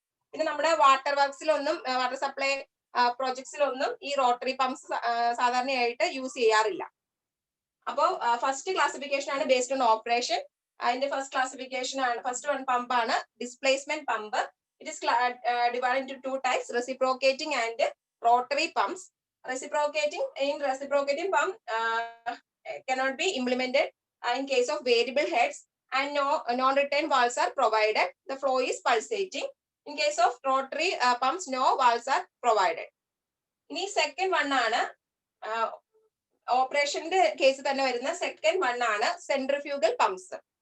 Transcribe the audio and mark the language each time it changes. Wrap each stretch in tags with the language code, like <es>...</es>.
<ml>പിന്നെ നമ്മുടെ water വർക്സിലൊന്നും water supply പ്രോജക്ട്സിലൊന്നും ഈ റോട്ടറി പമ്പ്സ് സാധാരണയായിട്ട് യൂസ് ചെയ്യാറില്ല. അപ്പോൾ ഫസ്റ്റ് ക്ലാസിഫിക്കേഷൻ ആണ്</ml> <en>Based on operation.</en> <ml>അതിന്റെ ഫസ്റ്റ് ക്ലാസിഫിക്കേഷൻ ആണ്, ഫസ്റ്റ് വൺ പമ്പ് ആണ് displacement pump.</ml> <en>It is divided into two types, reciprocating and rotary pumps. Reciprocating pump cannot be implemented in case of variable heads and no non-return valves are provided. The flow is pulsating. In case of rotary pumps, no valves are provided.</en> <ml>ഇനി second one ആണ് ഓപ്പറേഷന്റെ case തന്നെ വരുന്ന second one ആണ് centrifugal pumps.</ml>